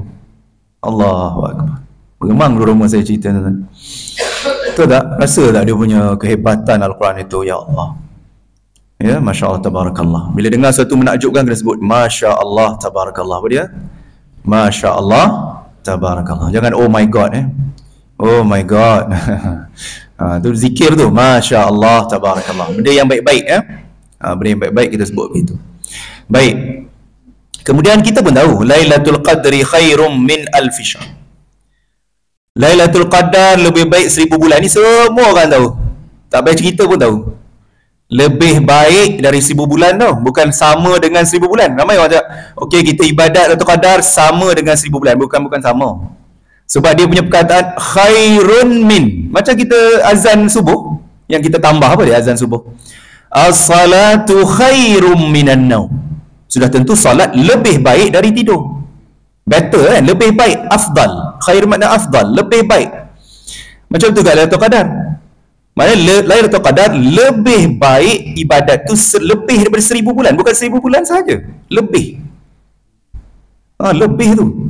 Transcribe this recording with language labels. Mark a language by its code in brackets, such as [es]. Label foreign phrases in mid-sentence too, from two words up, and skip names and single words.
[ar] الله أكبر. [ms] Memang rumah saya cerita tuan-tuan. Betul tak? Rasa tak dia punya kehebatan Al-Quran itu, [ar] يا الله. [ms] Ya, [ar] ما شاء الله تبارك الله. [ms] Bila dengar sesuatu menakjubkan, kena sebut [ar] ما شاء الله تبارك الله. [ms] Apa dia? [ar] ما شاء الله تبارك الله. [ms] Jangan [en] oh my God oh my God. [ms] Tu zikir tu, [ar] ما شاء الله تبارك الله. [ms] Benda yang baik-baik benda yang baik-baik kita sebut begitu. Baik. Kemudian kita pun tahu [ar] ليلة القدر خير من ألف شهر. [ms] Lailatul Qadar lebih baik 1000 bulan. Ni semua orang tahu, tak payah cerita pun tahu. Lebih baik dari 1000 bulan tau, bukan sama dengan 1000 bulan. Ramai orang cakap, okey kita ibadat Lailatul Qadar sama dengan 1000 bulan. Bukan sama. Sebab dia punya perkataan [ar] خير من. [ms] Macam kita azan subuh, yang kita tambah apa dia azan subuh? [ar] الصلاة خير من النوم. [ms] Sudah tentu salat lebih baik dari tidur. Better kan? Lebih baik, afdal. Khair makna afdal, lebih baik. Macam tu kat Lailatul Qadar. Maknanya Lailatul Qadar lebih baik ibadat tu lebih daripada 1000 bulan. Bukan 1000 bulan saja. Lebih. Lebih tu.